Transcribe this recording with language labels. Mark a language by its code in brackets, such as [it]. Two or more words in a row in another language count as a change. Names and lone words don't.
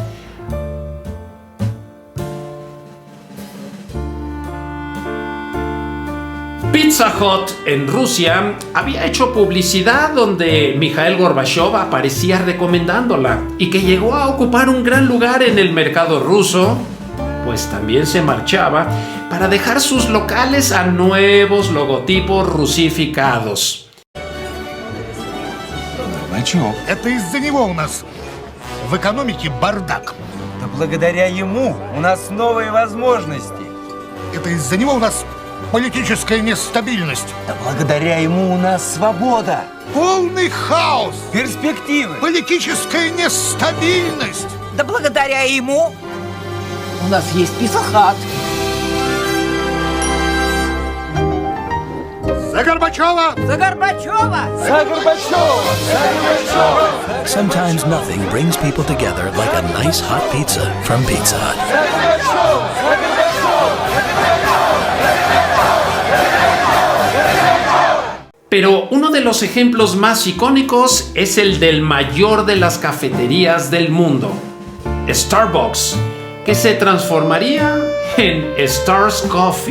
[es] Pizza Hut en Rusia había hecho publicidad donde Mikhail Gorbachev aparecía recomendándola y que llegó a ocupar un gran lugar en el mercado ruso, pues también se marchaba para dejar sus locales a nuevos logotipos rusificados. [ru] Это из-за него у нас в экономике бардак. Да благодаря ему у нас новые возможности. Это из-за него у нас политическая нестабильность. Да благодаря ему у нас свобода. Полный хаос. Перспективы. Политическая нестабильность. Да благодаря ему у нас есть Pizza Hut. За Горбачева! За Горбачева! За Горбачева! За Горбачева! [en] Sometimes nothing brings people together like a nice hot pizza from Pizza Hut. [es] Pero uno de los ejemplos más icónicos es el del mayor de las cafeterías del mundo, Starbucks, que se transformaría en Stars Coffee.